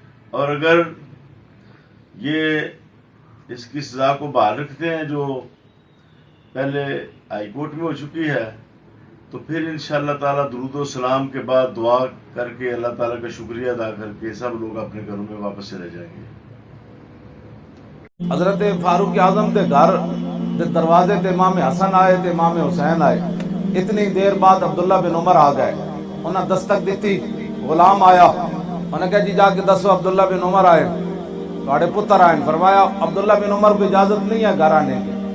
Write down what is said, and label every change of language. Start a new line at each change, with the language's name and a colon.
Urdu: اور اگر یہ اس کی سزا کو بحال رکھتے ہیں جو پہلے ہائی کورٹ میں ہو چکی ہے, تو پھر انشاءاللہ تعالیٰ درود و سلام کے بعد دعا کر کے اللہ تعالیٰ کا شکریہ ادا کر کے سب لوگ اپنے گھروں میں واپس چلے جائیں گے.
Punjabi: حضرت فاروق اعظم کے گھر دروازے تے امام حسن آئے تے امام حسین آئے.
Urdu: اتنی دیر بعد عبداللہ بن عمر آ گئے, انہیں دستک دیتی, غلام آیا, انہیں کہا جی
Punjabi: جا کے دسو عبداللہ بن عمر آئے, تھوڑے پتر آئے.
Urdu: فرمایا عبداللہ بن عمر کو اجازت نہیں ہے گھر آنے کی.